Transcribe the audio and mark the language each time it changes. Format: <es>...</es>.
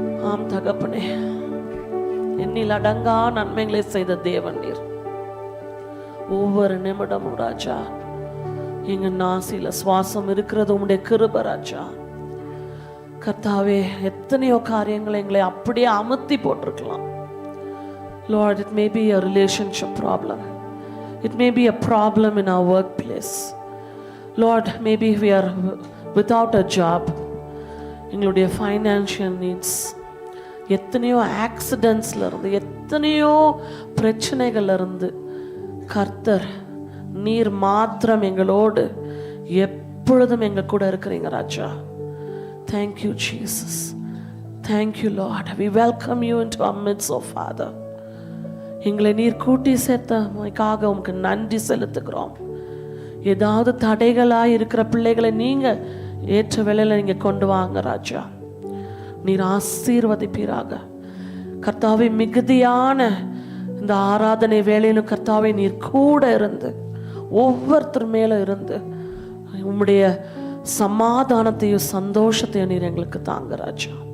<ta>ஆம் தகப்பனே, என்னில் அடங்கா நன்மைகளை செய்த தேவன் நீர். ஒவ்வொரு நிமிடமும் ராஜா எங்க நாசியில சுவாசம் இருக்கிறது உம்முடைய கிருபை ராஜா. கர்த்தாவே, எத்தனையோ காரியங்களை எங்களை அப்படியே அமுத்தி போட்டிருக்கலாம்.</ta> <en>Lord, it may be a relationship problem. It may be a problem in our workplace. Lord, maybe we are without a job.</en> <ta>எங்களுடைய ஃபைனான்ஷியல் நீட்ஸ், எத்தனையோ ஆக்சிடென்ட்ஸ்ல இருந்து, எத்தனையோ பிரச்சனைகள்ல இருந்து கர்த்தர் நீர் மாத்திரம் எங்களோடு எப்பொழுதும் எங்க கூட இருக்கிறீங்க ராஜா.</ta> <en>Thank you, Jesus. Thank you, Lord. We welcome you into our midst, oh Father.</en> <ta>எங்களை நீர் கூட்டி சேர்த்தமைக்காக உமக்கு நன்றி செலுத்துகிறோம். ஏதாவது தடைகளாக இருக்கிற பிள்ளைகளை நீங்க ஏற்ற வேளையில நீங்க கொண்டு வாங்க ராஜா. நீர் ஆசீர்வதிப்பீராக கர்த்தாவே. மிகுதியான இந்த ஆராதனை வேளையிலும் கர்த்தாவே நீர் கூட இருந்து ஒவ்வொருத்தர் மேல இருந்து உம்முடைய சமாதானத்தையும் சந்தோஷத்தையும் நீர் எங்களுக்கு தாங்க ராஜா.</ta>